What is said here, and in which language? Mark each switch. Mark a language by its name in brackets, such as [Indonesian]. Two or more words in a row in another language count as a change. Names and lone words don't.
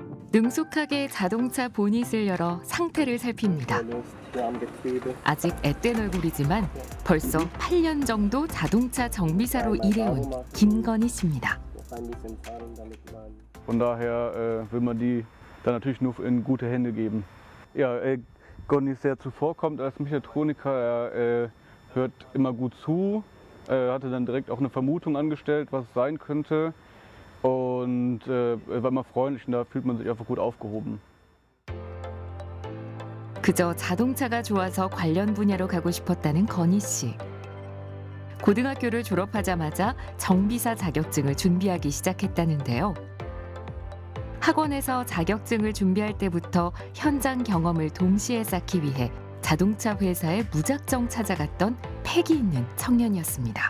[Korean] 능숙하게 자동차 보닛을 열어 상태를 살핍니다. 아직 앳된 얼굴이지만 벌써 8년 정도 자동차 정비사로 일해온 김건희 씨입니다. [German] Von daher will man die dann natürlich nur in gute Hände geben. Ja, Gonny ist sehr zuvorkommend als Mechatroniker. Er hört immer gut zu. Er hatte dann direkt auch eine Vermutung angestellt, was es sein könnte. Und er war immer freundlich und da fühlt man sich einfach gut aufgehoben. [Korean] 그저 자동차가 좋아서 관련 분야로 가고 싶었다는 건희 씨. 고등학교를 졸업하자마자 정비사 자격증을 준비하기 시작했다는데요. 학원에서 자격증을 준비할 때부터 현장 경험을 동시에 쌓기 위해 자동차 회사에 무작정 찾아갔던 패기 있는 청년이었습니다.